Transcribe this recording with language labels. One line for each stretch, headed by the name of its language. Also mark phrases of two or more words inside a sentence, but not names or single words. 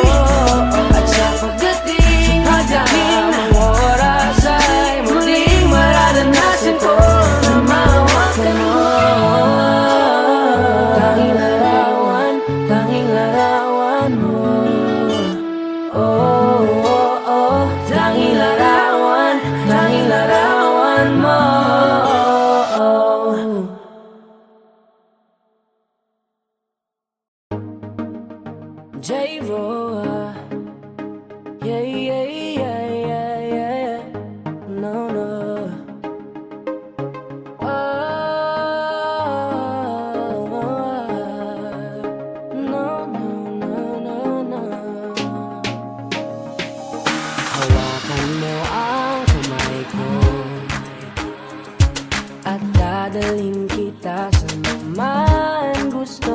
Filipino: At sa pagdating ng tamang oras ay muling mararanasan ko na mahawakan mo. Tanging larawan mo. Oh, oh, oh. Tanging larawan mo. J-Vo, yeah, yeah, yeah, yeah, yeah.
English: No, no.
Filipino: Hawakan mo ang kamay ko at dadalhin kita sa man gusto.